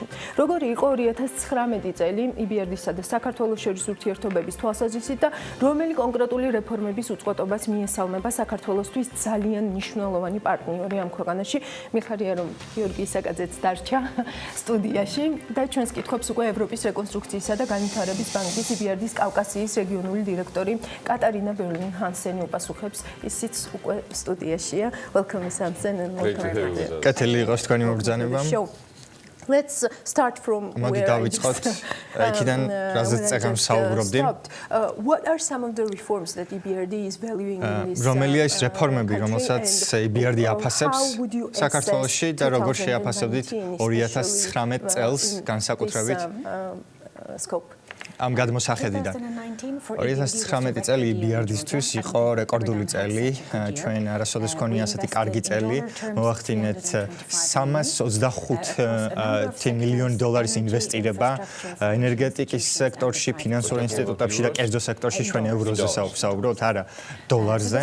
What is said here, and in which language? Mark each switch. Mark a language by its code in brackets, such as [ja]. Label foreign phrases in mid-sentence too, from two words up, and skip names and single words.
[ka] როგორი იყო 2019 წელი EBRD-სა და საქართველოს შორის ურთიერთობების თვალსაზრისით და რომელი კონკრეტული რეფორმების უწყვეტობას მიესალმება საქართველოსთვის ძალიან მნიშვნელოვანი პარტნიორი ამ ქვეყანაში. მიხარია, რომ გიორგი ისაკაძეც დარჩა სტუდიაში და ჩვენს კითხვებს უკვე ევროპის რეკონსტრუქციისა და განვითარების ბანკის EBRD-ის კავკასიის რეგიონული დირექტორი კატარინა ბერლინ-ჰანსენი უპასუხებს. ისიც უკვე სტუდიაშია. [en] Welcome Miss Hansen and welcome. [ka] კეთილი იყოს თქვენი მოგზაურობა. [en] Let's start from where I just [ka] იქიდან რაზეც წეგანს საუბრობდი. [en] What are some of the reforms that EBRD is valuing in this? [ka] რომელია ის რეფორმები, რომელსაც EBRD აფასებს საქართველოში და როგორ შეაფასებდით 2019 წელს განსაკუთრებით? [en] Scope. [ka] ამ გადმოსახედიდან 2019 წელი EBRD-ისთვის იყო რეკორდული წელი, ჩვენ არასოდეს გქონია ასეთი კარგი წელი, მოვახდინეთ 325 მილიონი დოლარის ინვესტირება ენერგეტიკის სექტორში, ფინანსურ ინსტიტუტებში და კერძო სექტორში, ჩვენ ევროზე საუბრობთ, არა დოლარზე.